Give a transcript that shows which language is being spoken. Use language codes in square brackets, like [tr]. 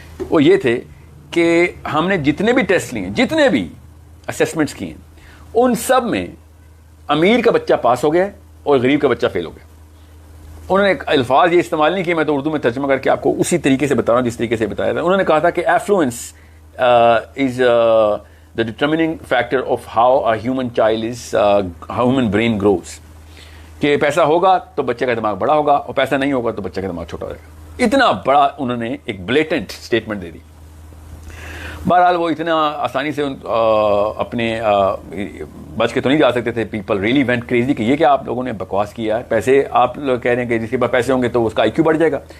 [ur] وہ یہ تھے کہ ہم نے جتنے بھی ٹیسٹ لیے, جتنے بھی اسیسمنٹس کیے, ان سب میں امیر کا بچہ پاس ہو گیا اور غریب کا بچہ فیل ہو گیا. انہوں نے الفاظ یہ استعمال نہیں کیے, میں تو اردو میں ترجمہ کر کے آپ کو اسی طریقے سے بتا رہا ہوں جس طریقے سے بتایا تھا. انہوں نے کہا تھا کہ [en] Affluence is the determining factor of how a human child is, how human brain grows. [ur] کہ پیسہ ہوگا تو بچے کا دماغ بڑا ہوگا, اور پیسہ نہیں ہوگا تو بچے کا دماغ چھوٹا ہو جائے گا. اتنا بڑا انہوں نے ایک بلیٹنٹ اسٹیٹمنٹ دے دی. بہرحال وہ اتنا آسانی سے اپنے بچ کے تو نہیں جا سکتے تھے. [en] people really went crazy [ur] کہ یہ کیا آپ لوگوں نے بکواس کیا ہے, پیسے آپ لوگ کہہ رہے ہیں کہ جس کے پاس پیسے ہوں گے تو اس کا آئی کیو بڑھ جائے گا.